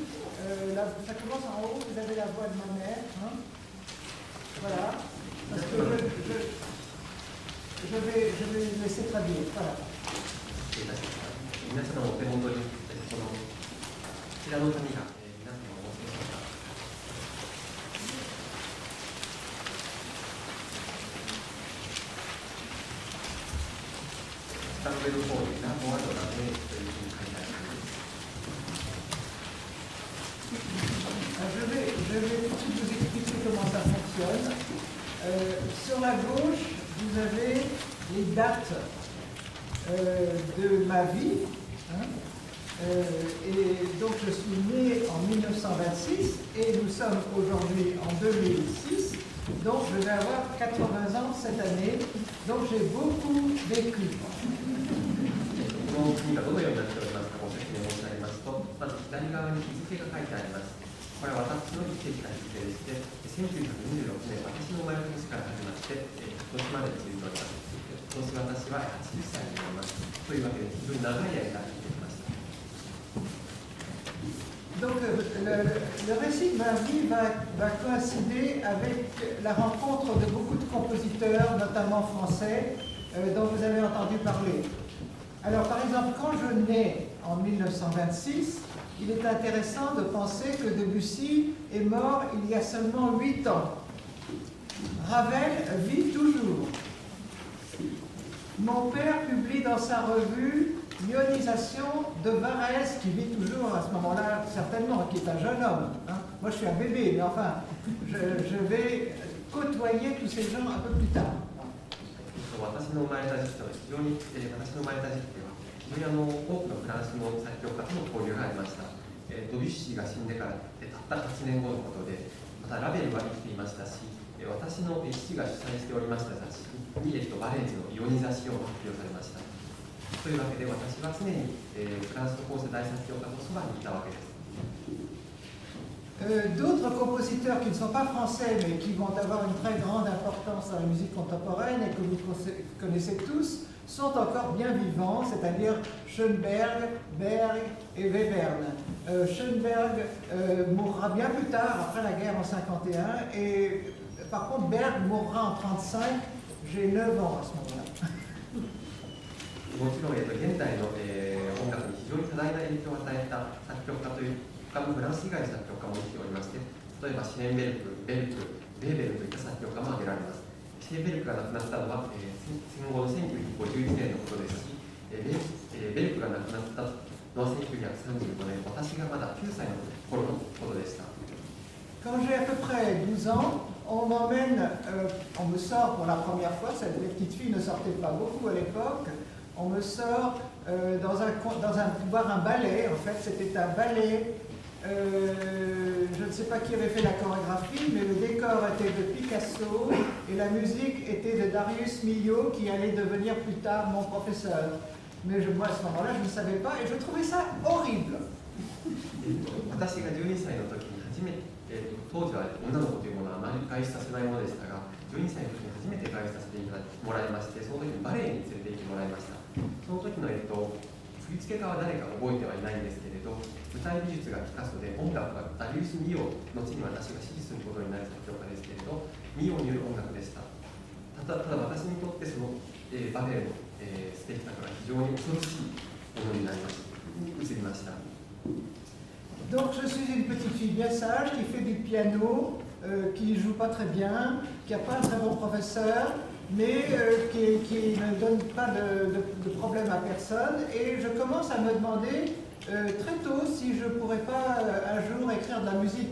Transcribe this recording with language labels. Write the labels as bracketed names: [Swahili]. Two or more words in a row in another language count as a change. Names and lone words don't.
[French] Ça commence en haut, vous avez la voix de ma mère. Hein. Voilà. Parce que je vais laisser traduire. Voilà. [Japanese] 皆さんのお手元にこちらの紙が皆さんのお持ちでしょうか。下の上の方にラボアドラメというふうに書いてあります。 [French] Je vais tout de suite vous expliquer comment ça fonctionne. Sur la gauche, vous avez les dates de ma vie. Hein, et donc je suis né en 1926 et nous sommes aujourd'hui en 2006. Donc je vais avoir 80 ans cette année. Donc j'ai beaucoup vécu. [Japanese] この国がどのようになっておりますかご説明申し上げますと、まず左側に日付が書いてあります。これは私の生きてきた日付でして、1926年、私の生まれた年から始まって、今年まで続いております。今年私は80歳になります。というわけで、非常に長い間生きてきました。 [French] Donc le récit de ma vie va coïncider avec la rencontre de beaucoup de compositeurs, notamment français, dont vous avez entendu parler. Alors par exemple, quand je nais en 1926, il est intéressant de penser que Debussy est mort il y a seulement 8 ans. Ravel vit toujours. Mon père publie dans sa revue l'ionisation de Varèse, qui vit toujours à ce moment-là, certainement, qui est un jeune homme. Hein. Moi, je suis un bébé, mais enfin, je vais côtoyer tous ces gens un peu plus tard. [Japanese] 私の生まれた時期と非常に、私の生まれた時期では非常に多くのフランスの作曲家との交流がありました。ドビュッシーが死んでからたった8年後のことで、またラベルは生きていましたし、私の父が主催しておりました雑誌にバレンズのイオニザシオンが発表されました。というわけで私は常に、フランスの構成大作曲家のそばにいたわけです。 [French] D'autres compositeurs qui ne sont pas français mais qui vont avoir une très grande importance dans la musique contemporaine et que vous connaissez tous sont encore bien vivants, c'est-à-dire Schoenberg, Berg et Webern. Schoenberg mourra bien plus tard, après la guerre en 51, et par contre Berg mourra en 35, j'ai 9 ans à ce moment-là. [Japanese] もちろん、現代の、音楽に非常に多大な影響を与えた作曲家という他のフランス以外の作曲家も生きておりまして、例えばシェーンベルク、ベルク、ベーベルといった作曲家も挙げられます。シェーンベルクが亡くなったのは、戦後の1951年のことですし、ベルクが亡くなったのは1935年、私がまだ9歳の頃のことでした。 [French] Quand j'ai à peu près 12 ans, on m'emmène, on me sort pour la première fois, les petites filles ne sortaient pas beaucoup à l'époque, on me sort voir un ballet, en fait c'était un ballet, je ne sais pas qui avait fait la chorégraphie, mais le décor était de Picasso et la musique était de Darius Milhaud qui allait devenir plus tard mon professeur. Mais moi à ce moment-là je ne savais pas et je trouvais ça horrible. [Japanese] 私が12歳の時に初めて当時は女の子というものはあまり外出させないものでしたが、12歳の時に初めて外出させてもらいまして、その時にバレエに連れて行ってもらいました。その時の、振付家は誰か覚えてはいないんですけれど、舞台美術がピカソで、音楽がダリウス・ミオ、後に私が指揮することになる作曲家ですけれど、ミオによる音楽でした。ただ私にとってその、バレエの、スペクタクルが非常に恐ろしいものになりました。移りました。 [French] Donc je suis une petite fille bien sage qui fait du piano, qui ne joue pas très bien, qui n'a pas un très bon professeur, mais qui ne donne pas de problème à personne. Et je commence à me demander très tôt si je ne pourrais pas un jour écrire de la musique.